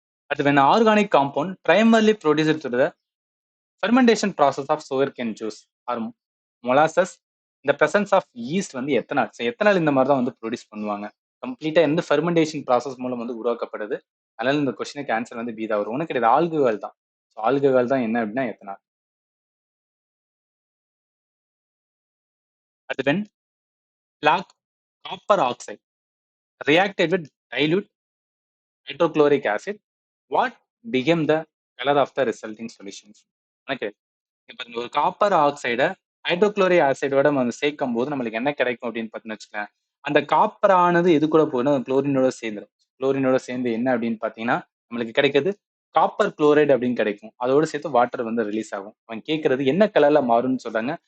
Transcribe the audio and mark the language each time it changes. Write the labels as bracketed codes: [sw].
[en] But when organic compound primarily produced through the fermentation process of sugarcane juice or molasses, இந்த presence of yeast வந்து ethanol. [ta] So ethanol இந்த மாதிரி தான் வந்து produce பண்ணுவாங்க. கம்ப்ளீட்டா எந்த ஃபெர்மெண்டேஷன் ப்ராசஸ் மூலம் வந்து உருவாக்கப்படுது. அதனால இந்த கொஸ்டினுக்கு ஆன்சர் வந்து பி தான் வரும். ஒன்றும் கிடையாது, ஆல்கஹால் தான். ஸோ ஆல்கஹால் தான் என்ன அப்படின்னா எத்தனால். [en] அது when black copper oxide reacted with dilute hydrochloric acid, what became the color of the resulting solutions? [ta] எனக்கு இப்ப இந்த ஒரு காப்பர் ஆக்சைட ஹைட்ரோகுளோரிக் ஆசிடோட நம்ம சேர்க்கும் போது நம்மளுக்கு என்ன கிடைக்கும் அப்படின்னு பார்த்தீங்கன்னு வச்சுக்கோங்க. அந்த காப்பர் ஆனது எது கூட போயிடும்? குளோரினோட சேர்ந்துடும். குளோரினோட சேர்ந்து என்ன அப்படின்னு பார்த்தீங்கன்னா நம்மளுக்கு கிடைக்கிறது காப்பர் குளோரைடு அப்படின்னு கிடைக்கும். அதோட சேர்த்து வாட்டர் வந்து ரிலீஸ் ஆகும். அவன் கேட்கறது என்ன கலர்ல மாறும்னு சொல்றாங்க.